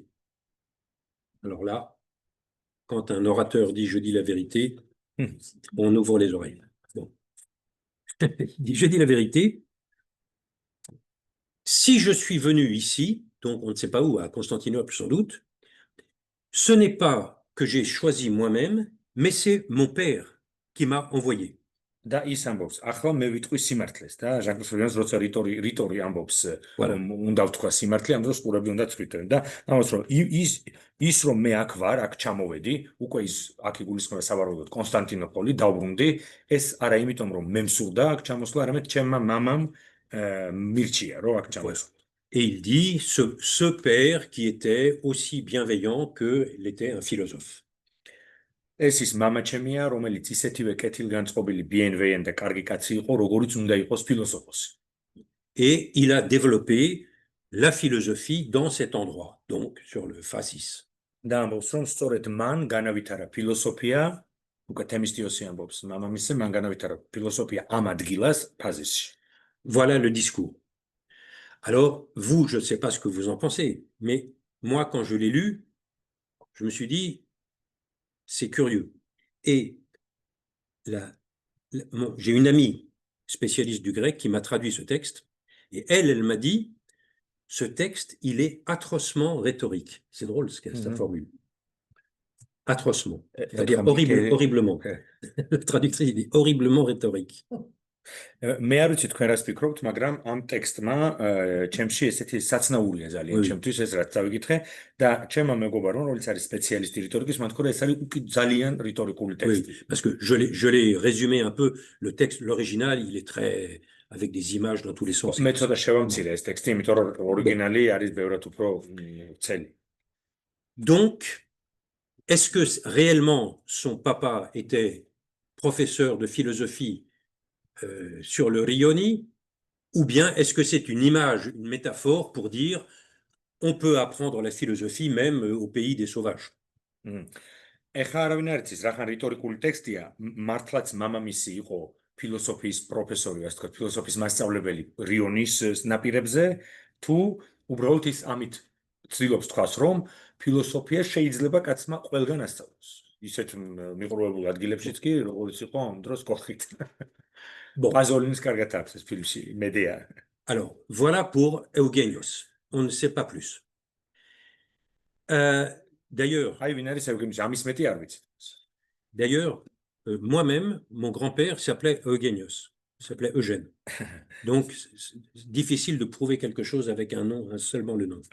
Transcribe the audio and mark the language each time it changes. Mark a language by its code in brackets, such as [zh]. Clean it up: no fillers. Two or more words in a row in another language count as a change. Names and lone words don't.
[fr] Alors là, quand un orateur dit je dis la vérité, on ouvre les oreilles. Bon. Il dit, je dis la vérité. Si je suis venu ici, donc on ne sait pas où, à Constantinople sans doute, ce n'est pas que j'ai choisi moi-même, mais c'est mon père qui m'a envoyé. [ka] და ის ამბობს, ახლა მე ვიტყვი სიმართლეს და ჟან-კლოდ ფრენს როცა რიტორი ამბობს, უნდა ვთქვა სიმართლე, ამ დროს ყურები უნდა წვიტონ და ამბობს, რომ ის რომ მე აქ ვარ, აქ ჩამოვედი, უკვე ის აქ იგულისხმება სავარაუდოდ კონსტანტინოპოლი, დავბრუნდი, ეს არა იმიტომ რომ მე მსურდა აქ ჩამოსვლა, არამედ ჩემმა მამამ მირჩია, რომ აქ ჩამოსვლა. [fr] Et il dit ce père qui était aussi bienveillant qu'il était un philosophe. [ka] ეს ის მამა ჩემია, რომელიც ისეთივე კეთილგანწყობილი ბიენვეენ და კარგი კაცი იყო, როგორიც უნდა იყოს ფილოსოფოსი. [fr] Et il a développé la philosophie dans cet endroit, donc sur le Phasis. [ka] და ამბობს, რომ სწორედ მან განავითარა ფილოსოფია, უკვე თემისტიოსი ამბობს, მამამისზე მან განავითარა ფილოსოფია ამ ადგილას ფაზისში. [fr] Voilà le discours. Alors, vous, je ne sais pas ce que vous en pensez, mais moi, quand je l'ai lu, je me suis dit, c'est curieux. Et j'ai une amie spécialiste du grec qui m'a traduit ce texte, et elle m'a dit, ce texte, il est atrocement rhétorique. C'est drôle cette formule. Atrocement, c'est-à-dire horriblement. Le traductrice dit horriblement rhétorique. [ka] მე არ ვიცი თქვენ რას ფიქრობთ, მაგრამ ამ ტექსტმა ჩემში ესეთი საცნაურია ძალიან ჩემთვის ეს რაც დავიკითხე და ჩემმა მეგობარმა, რომელიც არის სპეციალისტი რიტორიკის, მან თქვა ეს არის ძალიან რიტორიკული ტექსტი. [fr] Parce que je l'ai résumé un peu, le texte, l'original, il est très avec des images dans tous les sens. [ka] მე ცოტა შევამცირე ეს ტექსტი, იმიტომ რომ ორიგინალი არის ბევრად უფრო ვრცელი. [fr] Donc, est-ce que réellement son papa était professeur de philosophie sur le Rioni, ou bien est-ce que c'est une image, une métaphore pour dire on peut apprendre la philosophie même au pays des sauvages? [ka] ეხლა არავინ არ იცის, რახან რიტორიკული ტექსტია, მართლაც მამამისი იყო ფილოსოფიის პროფესორი, ასე ვთქვათ, ფილოსოფიის მასწავლებელი რიონის ნაპირებზე, თუ უბრალოდ ის ამით ცდილობს თქვას, რომ ფილოსოფია შეიძლება კაცმა ყველგან ასწავლოს. ისეთ მიყრუებულ ადგილებშიც კი, როგორც იყო ამ დროს კოხით. Pazolinis კარგად აქვს ეს ფილმში, მედეა. [fr] Alors, voilà pour Eugenios. On ne sait pas plus. D'ailleurs, moi-même, mon grand-père s'appelait Eugenios. Il s'appelait Eugène. Donc, difficile de prouver quelque chose avec un nom, seulement le nom.